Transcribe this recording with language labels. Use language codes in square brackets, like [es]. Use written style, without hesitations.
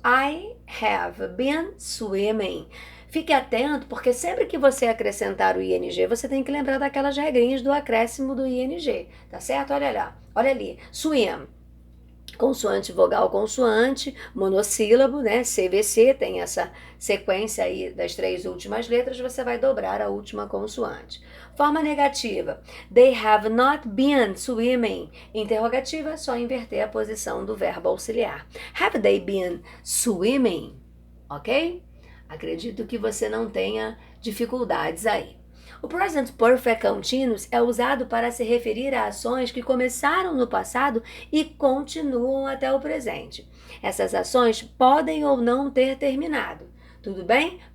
[en] I have been swimming. [pt] Fique atento, porque sempre que você acrescentar o ing, você tem que lembrar daquelas regrinhas do acréscimo do ing, tá certo? Olha lá, olha ali, swim, consoante, vogal, consoante, monossílabo, né? CVC, tem essa sequência aí das 3 últimas letras, você vai dobrar a última consoante. Forma negativa, [en] they have not been swimming. [pt] Interrogativa, só inverter a posição do verbo auxiliar. [en] Have they been swimming? Ok? [pt] Acredito que você não tenha dificuldades aí. O Present Perfect Continuous é usado para se referir a ações que começaram no passado e continuam até o presente. Essas ações podem ou não ter terminado. Tudo bem?